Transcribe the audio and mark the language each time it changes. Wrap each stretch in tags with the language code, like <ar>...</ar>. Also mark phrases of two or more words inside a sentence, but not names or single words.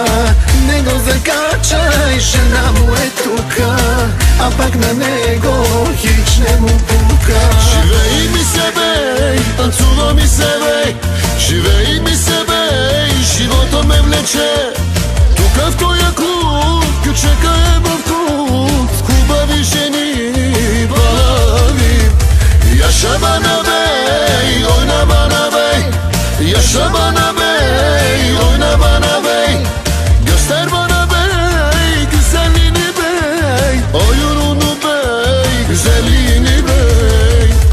<bg>Него закачай, жена му е тука, а пък на него хич не му пука. Живей ми себе, танцува ми себе, живей ми себе, живота ме влече. Тук в тоя клуб, кючека е в клуб, хубави жени, балави.</bg> <tr>Yaşa bana bey, oyna bana bey. Yaşa bana bey, oyna bana bey. Göster bana bey, güzelliğini bey. Oyununu bey, güzelliğini bey.</tr>